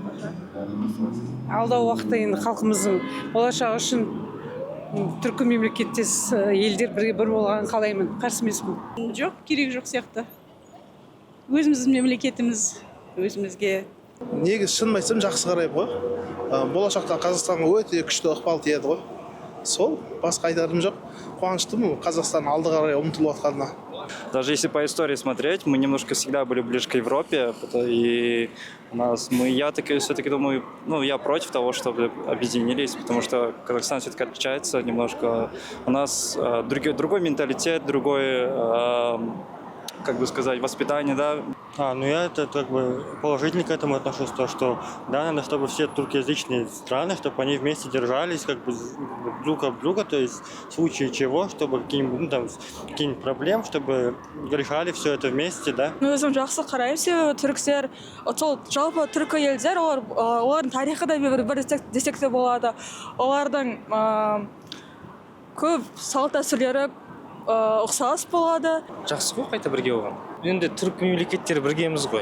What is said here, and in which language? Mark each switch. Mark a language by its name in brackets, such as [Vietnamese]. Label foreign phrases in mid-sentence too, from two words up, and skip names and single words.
[Kazakh] Алдағы уақытта енді халқымыздың болашағы үшін түркі мемлекеттес елдер бір болғанын қалаймын, қарсы емеспін. Жоқ, керек жоқ сияқты. Өзіміздің мемлекетіміз өзімізге. Негіз шын айтсам жақсы қараймын ғой. Болашақта Қазақстанға өте күшті ықпал тиеді ғой. Сол, басқа айтарым жоқ. Қуаныштымын Қазақстан алды қарай ұмтылып жатқанына. [Russian] Даже если по истории смотреть, мы немножко всегда были ближе к Европе, и я все-таки думаю, я против того, чтобы объединились, потому что Казахстан все-таки отличается немножко. У нас другой менталитет, другой, воспитание, да. Я положительно к этому отношусь, то, что надо, чтобы все туркоязычные страны, чтобы они вместе держались, друг об друга, то есть в случае чего, чтобы какие-нибудь проблемы, чтобы решали все это вместе, да. [Kazakh] Өзім жақсы қараймын, себебі түріктер, жалпы түркі елдер, олардың тарихы да бір десек те болады. Олардың көп салт дәстүрлері ұқсас болады. Жақсы ғой қайта бірге болған. Енді түрік мемлекеттері біргеміз ғой.